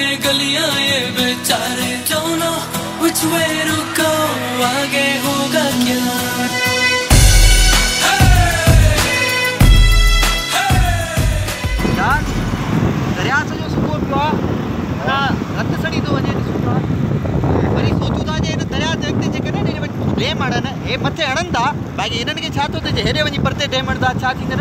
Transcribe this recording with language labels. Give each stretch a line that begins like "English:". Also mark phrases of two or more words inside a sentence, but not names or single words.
Hindi: गलियां ये बेचारे
English: don't know which way to go
Hindi: आगे होगा क्या।
Sindhi: यार दरिया से जो सुबुह पियो आहे हथ सड़ी थो वञे ॾिसूं था वरी सोचूं था जे हिन दरिया ते अॻिते जेके न डेम हणनि हे मथे हणनि था बाक़ी हिननि खे छा थो थिए हेॾे वञी परते डेम हणंदा छा थींदो न।